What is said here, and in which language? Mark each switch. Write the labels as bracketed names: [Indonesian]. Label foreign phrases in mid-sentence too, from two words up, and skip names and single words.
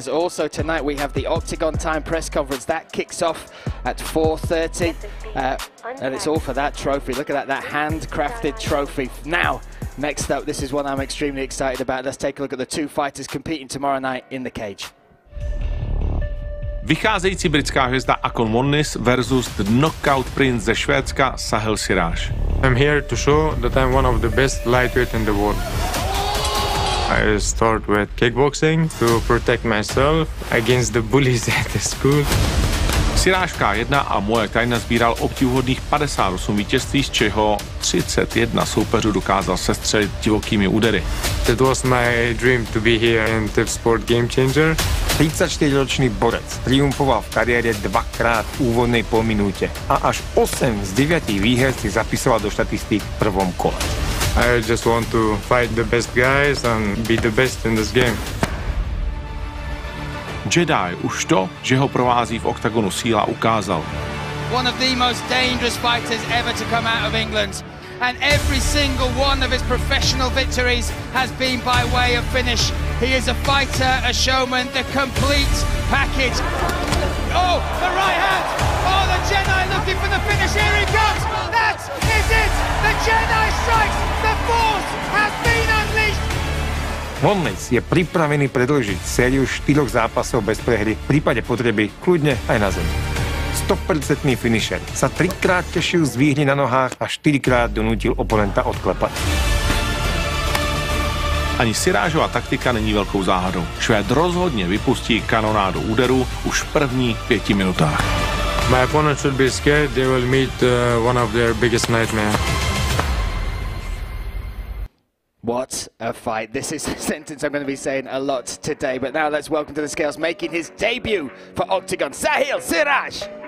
[English] Also tonight we have the Oktagon Time press conference. That kicks off at 4:30. And it's all for that trophy. Look at that handcrafted trophy. Now, next up, this is one I'm extremely excited about. Let's take a look at the 2 fighters competing tomorrow night in the cage. [Czech] Vycházející britská hvězda Akon Monnis versus [English] the knockout prince [Czech] ze Švédska Sahel Siráš. [English] I'm here to show that I'm one of the best lightweight in the world. I start with kickboxing to protect myself against the bullies at the school. [Czech] Sirážka 1 a Muay Thai nazbíral obdivuhodných 58 vítězství, z čeho 31 soupeřů dokázal sestřelit divokými údery. [English] It was my dream to be here in Tipsport Gamechanger. [Slovak] 34-ročný borec triumfoval v kariére 2krát v úvodnej polminúte a až 8 z 9 výher si zapisoval do štatistík v prvom kole. [English] I just want to fight the best guys and be the best in this game. [Czech] Jedi už to, že ho provází v Oktagonu síla, ukázal. [English] One of the most dangerous fighters ever to come out of England. And every single one of his professional victories has been by way of finish. He is a fighter, a showman, the complete package. Oh, the right hand! Oh, the Jedi looking for the finish. Here he comes! That is it! The Jedi strikes! The Force has been unleashed! [Slovak] Monnis je pripravený predĺžiť sériu 4 zápasov bez prehry, v prípade potreby kľudne aj na zemi. 100% finisher sa 3-krát tešil z výhry na nohách a 4-krát donútil oponenta odklepať. [Czech] Ani Sirážova taktika není velkou záhadou. Švéd rozhodně vypustí kanonádu úderů už v prvních 5 minutách. [English] My opponent should be scared. They will meet one of their biggest nightmares. What a fight. This is a sentence I'm going to be saying a lot today. But now let's welcome to the scales, making his debut for Oktagon, Sahel Siráž.